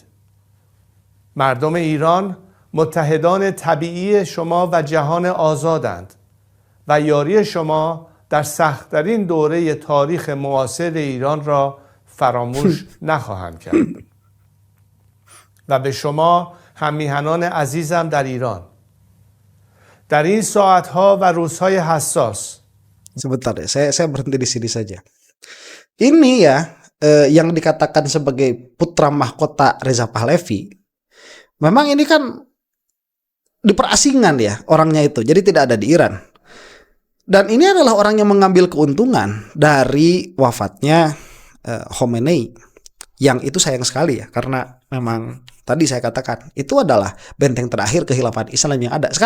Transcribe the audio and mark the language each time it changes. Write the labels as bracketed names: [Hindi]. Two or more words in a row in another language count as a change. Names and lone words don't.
[Persian] مردم ایران متحدان طبیعی شما و جهان آزادند و یاری شما در سخت‌ترین دوره تاریخ معاصر ایران را فراموش نخواهند کرد. و به شما هممیهنان عزیزم در ایران، در این ساعتها و روزهای حساس. [Indonesian] Sebentar ya, saya berhenti di sini saja. Ini ya yang dikatakan sebagai putra mahkota Reza Pahlavi, memang ini kan diperasingan ya orangnya itu, jadi tidak ada di Iran. Dan ini adalah orang yang mengambil keuntungan dari wafatnya Khomeini, yang itu sayang sekali ya, karena memang tadi saya katakan itu adalah benteng terakhir kekhilafan Islam yang ada.